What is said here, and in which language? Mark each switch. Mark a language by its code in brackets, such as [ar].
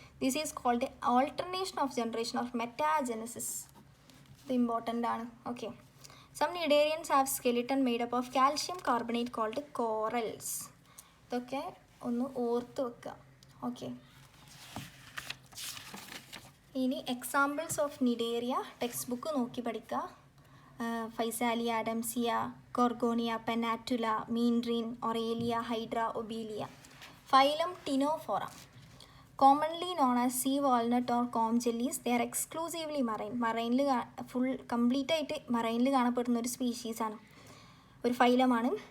[en] This is called alternation of generation or metagenesis. [ml] ഇത് important ആണ്. [en] Okay, some Nidarians have skeleton made up of calcium carbonate called corals. [ml] ഇതൊക്കെ ഒന്ന് ഓർത്ത് വെക്കുക. Okay, ഇനി examples of cnidaria text book നോക്കി പഠിക്കുക. Physalia, അഡംസിയ, Gorgonia, പെനാറ്റുല, മീൻഡ്രീൻ, ഒറേലിയ, hydra, Obelia. Phylum Ctenophora. [en] Commonly known as sea walnut or comb jellies, they are exclusively marine. [ml] മറൈനിൽ full complete ആയിട്ട് മറൈനിൽ കാണപ്പെടുന്ന ഒരു സ്പീഷീസാണ്, ഒരു ഫൈലമാണ്.